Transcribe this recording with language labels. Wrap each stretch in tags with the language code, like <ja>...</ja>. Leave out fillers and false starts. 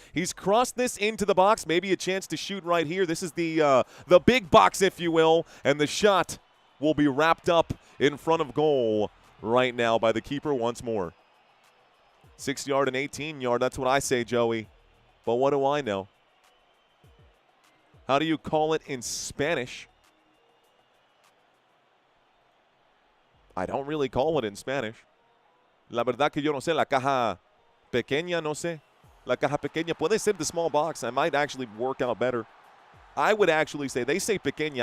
<en>He's crossed this into the box, maybe a chance to shoot right here. This is the big box, if you will, and the shot will be wrapped up in front of goal right now by the keeper once more. 6-yard and 18-yard, that's what I say, Joey. But what do I know? How do you call it in Spanish? I don't really call it in Spanish.</en> <es>La verdad que yo no sé, la caja pequeña, no sé. La caja pequeña, puede ser</es> <en>the small box. I might actually work out better. I would actually say, they say pequeña.</en>